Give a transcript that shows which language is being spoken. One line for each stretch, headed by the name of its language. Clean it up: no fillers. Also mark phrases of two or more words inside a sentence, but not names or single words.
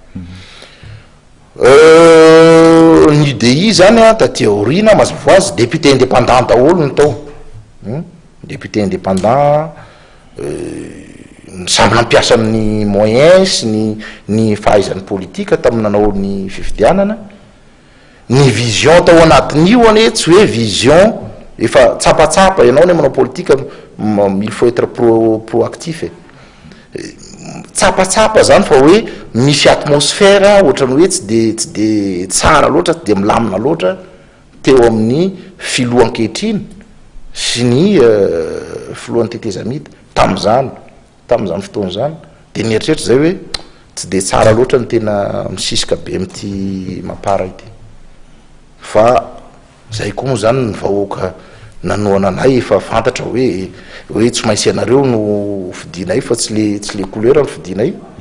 Malagasy: Ny UDI zany taty aorina mazava ho azy
French: député indépendant
Malagasy: daholo ny tao
French: député indépendant
Malagasy: samby nampiasa amin'ny moyen sy ny fahaizan'ny politika tamin'ny nanao ny fifidianana ny vision tao anatin'io ane tsy hoe vision efa tsapatsapa ianao ny manao politika
French: il faut être proactif
Malagasy: tsapatsapa zany fa hoe misy atmosphère ohatrany hoe tsy de tsara loatra tsy de milamina loatra teo amin'ny filohan-kehitriny sy ny filohan'ny tetezamita tamin'izany fotoana zany de nieritreritra zay hoe tsy de tsara loatra ny tena misisika be amity Mapara ity fa zay koa moa zany ny vahoaka nanoana anay efa fantatra hoe tsy maintsy ianareo no fidinay fa tsy
French: le couleur
Malagasy: ny fidinay